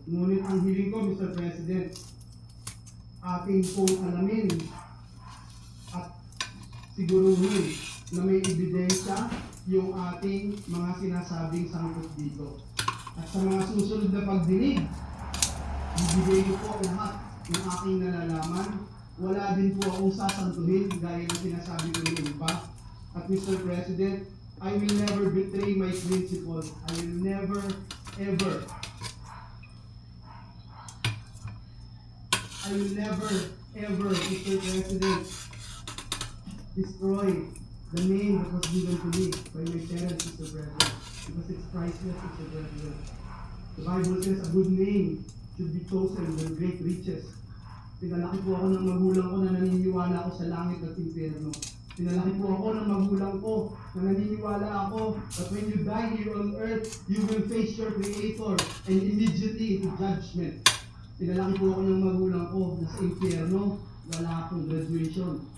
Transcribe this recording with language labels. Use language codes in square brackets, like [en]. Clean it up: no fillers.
[tl] Ngunit ang hiling ko, Mr. President, ating pong alamin at siguruhin na may ebidensya yung ating mga sinasabing sangkot dito. At sa mga susunod na pagdinig, ibigay ko po lahat ng aking nalalaman. Wala din po akong sasantuhin gaya ng sinasabi ko ng iba. At Mr. [en] President, I will never betray my principles. I will never, ever, Mr. President, destroy the name that was given to me by my parents, Mr. President, because it's priceless, Mr. President. The Bible says a good name should be chosen than great riches. [tl] Pinalaki po ako ng magulang ko na naniniwala ako sa langit at impyerno. Pinalaki po ako ng magulang ko na naniniwala ako [en] that when you die here on earth, you will face your Creator and immediately into judgment. [tl] Pinalaki po ako ng magulang ko na sa impyerno, wala akong graduation.